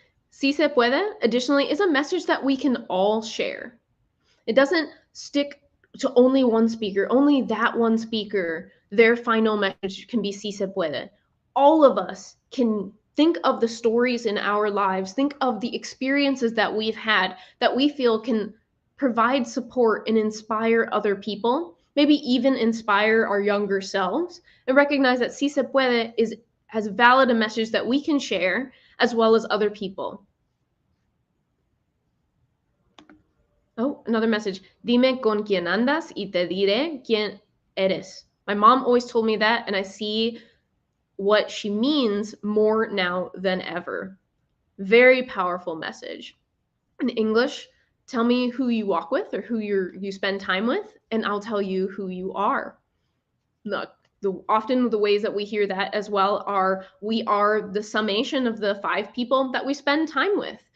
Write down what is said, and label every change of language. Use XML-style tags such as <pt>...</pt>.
<es>Sí se puede,</es> <en>additionally, is a message that we can all share. It doesn't stick to only one speaker, only that one speaker. Their final message can be</en> <es>sí se puede.</es> <en>All of us can think of the stories in our lives, think of the experiences that we've had that we feel can provide support and inspire other people, maybe even inspire our younger selves, and recognize that</en> <es>sí se puede</es> <en>is as valid a message that we can share as well as other people. Oh, another message.</en> <es>Dime con quién andas y te diré quién eres.</es> <en>My mom always told me that, and I see what she means more now than ever. Very powerful message. In English, tell me who you walk with or who you spend time with, and I'll tell you who you are. Look, often the ways that we hear that as well are we are the summation of the 5 people that we spend time with.</en>